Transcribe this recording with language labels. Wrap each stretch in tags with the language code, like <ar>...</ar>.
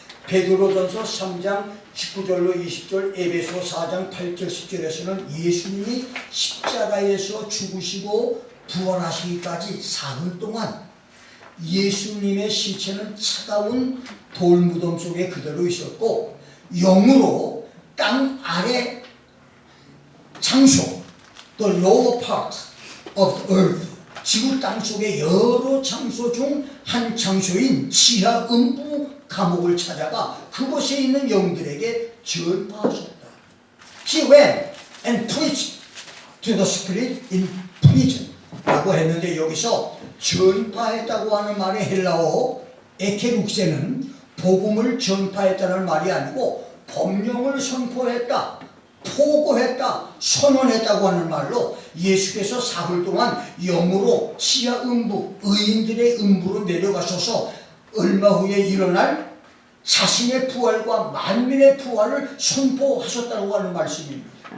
<ko>베드로전서 3장 19절로 20절, 에베소 4장 8절 10절에서는 예수님이 십자가에서 죽으시고 부활하시기까지 사흘 동안 예수님의 시체는 차가운 돌무덤 속에 그대로 있었고 영으로 땅 아래 장소,</ko> <en>the lower part of the earth,</en> <ko>지구 땅 속의 여러 장소 중 한 장소인 지하 음부 감옥을 찾아가 그곳에 있는 영들에게 전파하셨다.</ko> <en>He went and preached to the spirit in prison.</en> <ko>라고 했는데 여기서 전파했다고 하는 말의 헬라어 에케룩세는 복음을 전파했다는 말이 아니고 법령을 선포했다, 포고했다, 선언했다고 하는 말로 예수께서 사흘 동안 영으로 지하 음부, 의인들의 음부로 내려가셔서 얼마 후에 일어날 자신의 부활과 만민의 부활을 선포하셨다고 하는 말씀입니다.</ko>